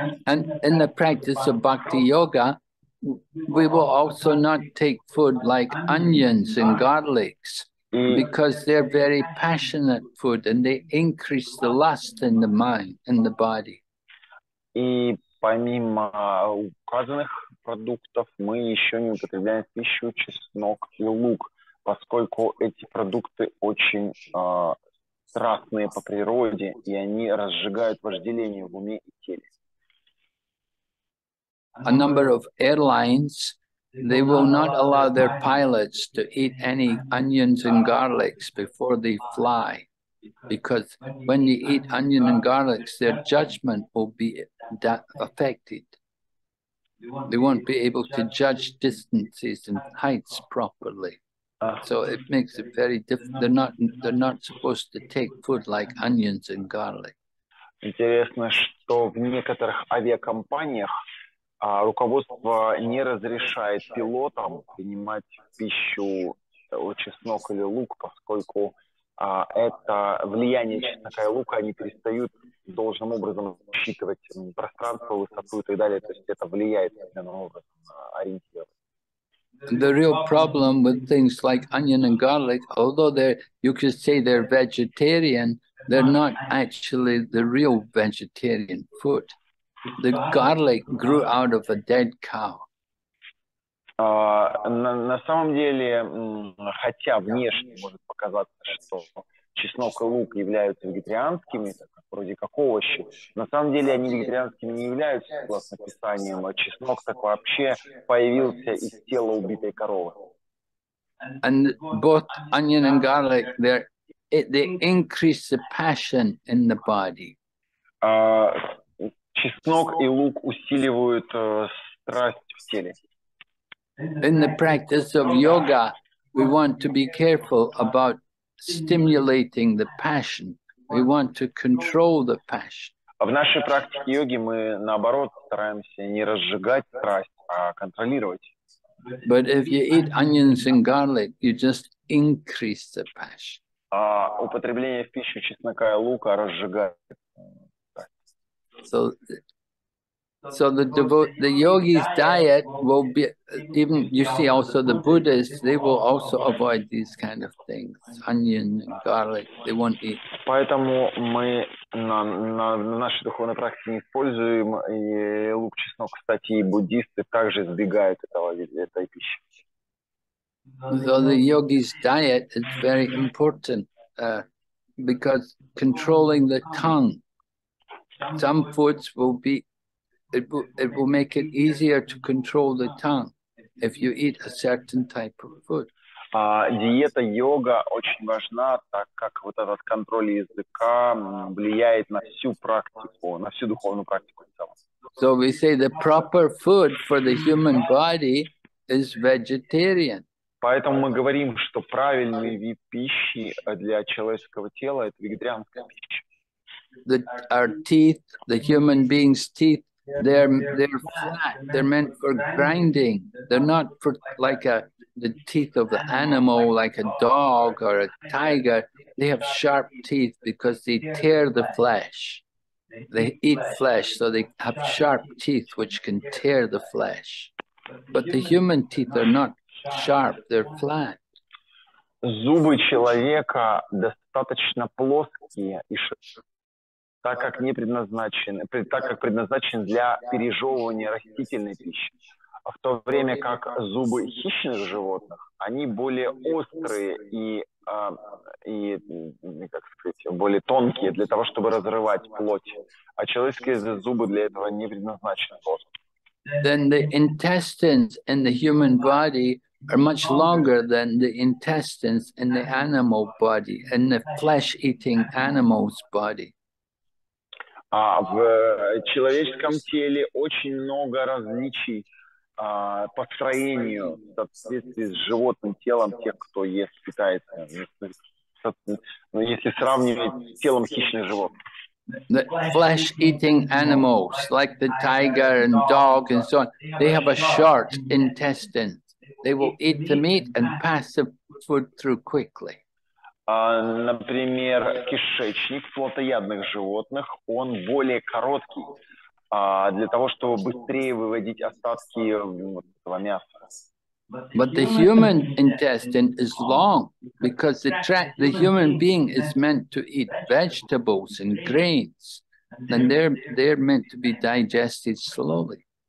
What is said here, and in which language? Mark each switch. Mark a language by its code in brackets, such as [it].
[en] And in the practice of bhakti yoga, we will also not take food like onions and garlics, because they're very passionate food and they increase the lust in the mind, in the body. [ru] И помимо указанных продуктов мы еще не употребляем в пищу чеснок и лук, поскольку эти продукты очень страстные по природе, и они разжигают вожделение в уме и теле. [en] A number of airlines, they will not allow their pilots to eat any onions and garlics before they fly, because when you eat onion and garlics, their judgment will be affected. They won't be able to judge distances and heights properly. So it makes it very difficult. They're not supposed to take food like onions and garlic. [ru] Интересно, что в некоторых авиакомпаниях руководство не разрешает пилотам принимать в пищу чеснок или лук, поскольку это влияние чеснока и лука, они перестают должным образом считывать пространство, высоту и так далее. То есть это влияет определенным образом на ориентир. [en] The real problem with things like onion and garlic, although you could say they're vegetarian, they're not actually the real vegetarian food. The garlic grew out of a dead cow. [ru] На самом деле, хотя внешне может показаться, что чеснок и лук являются вегетарианскими, вроде как овощи, на самом деле они вегетарианскими не являются, согласно Писаниям, а чеснок так вообще появился из тела убитой коровы. [en] And both onion and garlic, they increase the passion in the body. [ru] Чеснок и лук усиливают страсть в теле. [en] In the practice of yoga, we want to be careful about stimulating the passion. We want to control the passion. [ru] В нашей практике йоги мы, наоборот, стараемся не разжигать страсть, а контролировать. [en] But if you eat onions and garlic, you just increase the passion. [ru] Употребление в пищу чеснока и лука разжигает. [en] So the yogi's diet will be, even you see also the Buddhists, they will also avoid these kind of things, onion and garlic, they won't eat. [ru] Поэтому мы на нашей духовной практике не используем и лук, чеснок. Кстати, и буддисты также избегают этой пищи. [en] So the yogi's diet is very important because controlling the tongue, some foods will be, it will make it easier to control the tongue if you eat a certain type of food. [ru] Диета йога очень важна, так как вот этот контроль языка влияет на всю практику, на всю духовную практику в целом. [en] So we say the proper food for the human body is vegetarian. [ru] Поэтому мы говорим, что правильный вид пищи для человеческого тела – это вегетарианская пища. [en] Our teeth, the human being's teeth, they're flat. They're meant for grinding. They're not for like the teeth of the animal, like a dog or a tiger. They have sharp teeth because they tear the flesh. They eat flesh, so they have sharp teeth which can tear the flesh. But the human teeth are not sharp, they're flat. [ru] Зубы человека достаточно плоские, так как предназначен для пережевывания растительной пищи. В то время как зубы хищных животных, они более острые и как сказать, более тонкие для того, чтобы разрывать плоть. А человеческие зубы для этого не предназначены просто. [en] Then the intestines in the human body are much longer than the intestines in the animal body, in the flesh-eating animal's body. [ru] В человеческом теле очень много различий по строению в соответствии с животным телом тех, кто ест, питается. Если сравнивать с телом хищных животных. [en] The flesh-eating animals, like the tiger and dog and so on, they have a short intestine. They will eat the meat and pass the food through quickly. [ru] Например, кишечник плотоядных животных, он более короткий для того, чтобы быстрее выводить остатки этого мяса. [en] But the human intestine is long because the human being is meant to eat vegetables and grains, and they're meant to be digested slowly.